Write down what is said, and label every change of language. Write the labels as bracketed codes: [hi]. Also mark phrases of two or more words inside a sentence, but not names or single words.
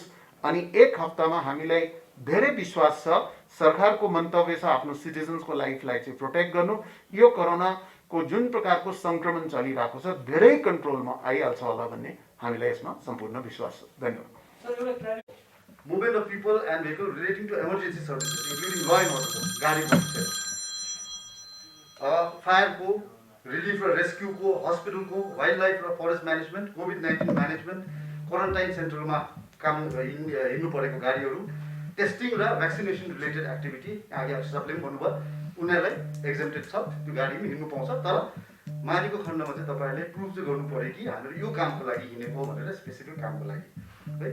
[ne] अनि एक हप्तामा हामीलाई धेरै विश्वास छ सरकारको मन्तव्य छ आफ्नो सिटिजन्सको लाइफलाई चाहिँ प्रोटेक्ट गर्नु। यो कोरोनाको जुन प्रकारको सङ्क्रमण चलिरहेको छ धेरै कन्ट्रोलमा आइहाल्छ होला भन्ने हामीलाई यसमा सम्पूर्ण विश्वास छ। धन्यवाद। [en] Movement of people and vehicle relating to emergency services, including law and order, [ne] गाडी फायर को, रिलिफ र रेस्क्यू को, हस्पिटल को, [en] wild life [ne] र [en] forest management, COVID-19 management, quarantine center [ne] में काम हिँड्नु परेको गाडीहरू, टेस्टिङ र [en] vaccination related activity [ne] आगे सबले पनि भन्नुभयो उनीहरूलाई एक्जेम्प्टेड छ, त्यो गाडीमा हिँड्नु पाउँछ। तर माथिको खण्डमा चाहिँ तपाईहरुले प्रुफ चाहिँ गर्नु पर्यो कि हामीहरू यो कामको लागि हिँडेको भनेर, स्पेसिफिक कामको लागि है।